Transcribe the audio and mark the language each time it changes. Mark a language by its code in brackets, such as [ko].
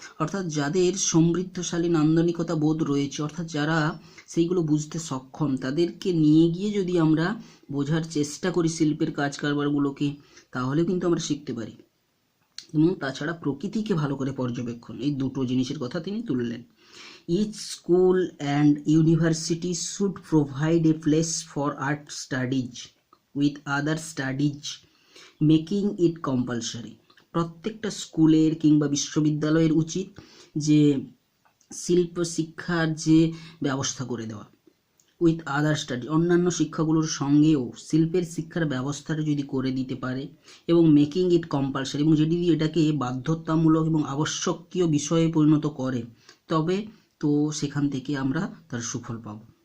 [bn] অর্থাৎ যাদের সমৃদ্ধশালী নান্দনিকতা বোধ রয়েছে, অর্থাৎ যারা সেইগুলো বুঝতে সক্ষম, তাদেরকে নিয়ে গিয়ে যদি আমরা বোঝার চেষ্টা করি শিল্পের কাজ কারবারগুলোকে, তাহলেও কিন্তু আমরা শিখতে পারি। এবং তাছাড়া প্রকৃতিকে ভালো করে পর্যবেক্ষণ, এই দুটো জিনিসের কথা তিনি তুললেন। [en] Each school and university should provide a place for art studies with other studies, making it compulsory। [bn] প্রত্যেকটা স্কুলের কিংবা বিশ্ববিদ্যালয়ের উচিত যে শিল্প শিক্ষার যে ব্যবস্থা করে দেওয়া, [en] with other study, [bn] অন্যান্য শিক্ষাগুলোর সঙ্গেও শিল্পের শিক্ষার ব্যবস্থাটা যদি করে দিতে পারে, এবং [en] making it compulsory, [bn] এবং যদি এটাকে বাধ্যতামূলক এবং আবশ্যকীয় বিষয়ে পরিণত করে, তবে তো সেখান থেকে আমরা তার সুফল পাব।